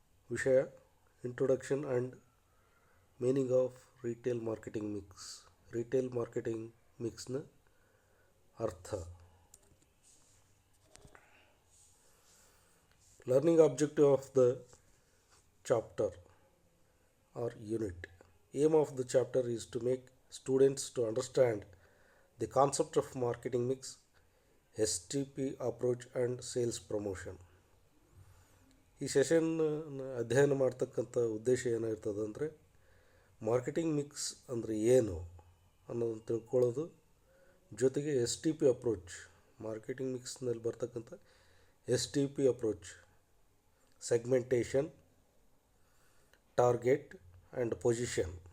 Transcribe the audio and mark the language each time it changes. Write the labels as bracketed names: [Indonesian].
[English] ವಿಷಯ introduction and meaning of retail marketing mix. Retail marketing ಮಿಕ್ಸ್ನ ಅರ್ಥ. Learning objective of the chapter or unit. Aim of the chapter is to make students to understand the concept of marketing mix, STP approach and sales promotion. [Kannada] ಈ session ಅಧ್ಯಯನ ಮಾಡ್ತಕ್ಕಂಥ ಉದ್ದೇಶ ಏನಾಗಿರ್ತದೆ ಅಂದರೆ, marketing mix ಅಂದರೆ ಏನು ಅನ್ನೋದನ್ನು ತಿಳ್ಕೊಳ್ಳೋದು, ಜೊತೆಗೆ STP ಅಪ್ರೋಚ್, ಮಾರ್ಕೆಟಿಂಗ್ ಮಿಕ್ಸ್ನಲ್ಲಿ ಬರ್ತಕ್ಕಂಥ STP approach, segmentation, target and position,